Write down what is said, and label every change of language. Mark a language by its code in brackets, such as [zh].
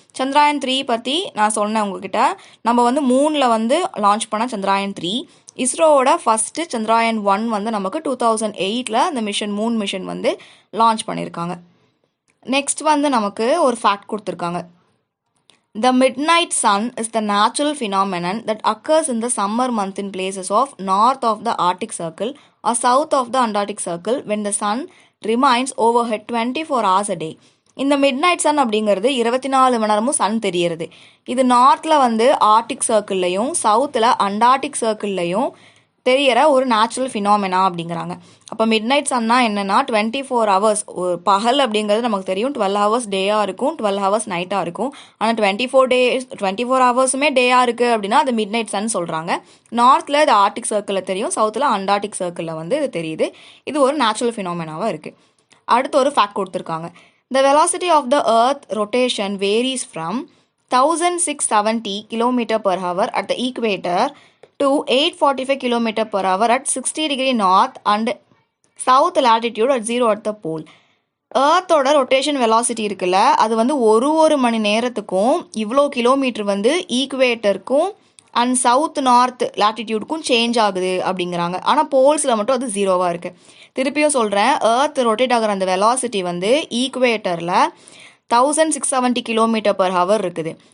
[ta] சந்திராயன் 3 பற்றி நான் சொன்னேன் உங்ககிட்ட. நம்ம வந்து மூனில் வந்து லான்ச் பண்ண சந்திராயன் 3. இஸ்ரோவோட ஃபஸ்ட்டு சந்திராயன் 1 வந்து நமக்கு 2008 அந்த மூன் மிஷன் வந்து லான்ச் பண்ணியிருக்காங்க. நெக்ஸ்ட் வந்து நமக்கு ஒரு ஃபேக்ட் கொடுத்துருக்காங்க. [en] The midnight sun is the natural phenomenon that occurs in the summer month in places of north of the Arctic Circle or south of the Antarctic Circle when the sun remains overhead 24 hours a day. [ta] இந்த mid night Sun அப்படிங்கிறது 24 மணி நேரமும் Sun தெரியறது. இது நார்த்தில் வந்து Arctic சர்க்கிள்லையும் சவுத்தில் Antarctic சர்க்கிள்லையும் தெரியற ஒரு நேச்சுரல் ஃபினாமினா அப்படிங்கிறாங்க. அப்போ மிட் நைட் சன்னா என்னன்னா 24 ஹவர்ஸ், ஒரு பகல் அப்படிங்கிறது நமக்கு தெரியும் 12 ஹவர்ஸ் டேயாக இருக்கும், 12 ஹவர்ஸ் நைட்டாக இருக்கும். ஆனால் 24 ஹவர்ஸுமே டேயாக இருக்குது அப்படின்னா அது மிட் நைட் சன் சொல்கிறாங்க. நார்த்தில் இது ஆர்டிக் சர்க்கிளில் தெரியும், சவுத்தில் அண்டார்டிக் சர்க்கிளில் வந்து இது தெரியுது. இது ஒரு நேச்சுரல் ஃபினாமினாவாக இருக்குது. அடுத்து ஒரு ஃபேக்ட் கொடுத்துருக்காங்க. [en] The velocity of the earth rotation varies from 1670 km per hour at the equator to 845 km per hour at 60 degree north and south latitude at 0 at the pole. [ta] ஏர்த்தோட rotation velocity இருக்குல்ல, அது வந்து ஒரு மணி நேரத்துக்கும் இவ்வளோ kilometre வந்து ஈக்குவேட்டருக்கும் and south north லேட்டிடியூடுக்கும் change ஆகுது அப்படிங்கிறாங்க. ஆனால் போல்ஸில் மட்டும் அது 0வாக இருக்குது. திருப்பியும் சொல்கிறேன், ஏர்த் ரொட்டேட் ஆகிற அந்த வெலாசிட்டி வந்து ஈக்குவேட்டரில் 1670 km per hour இருக்குது.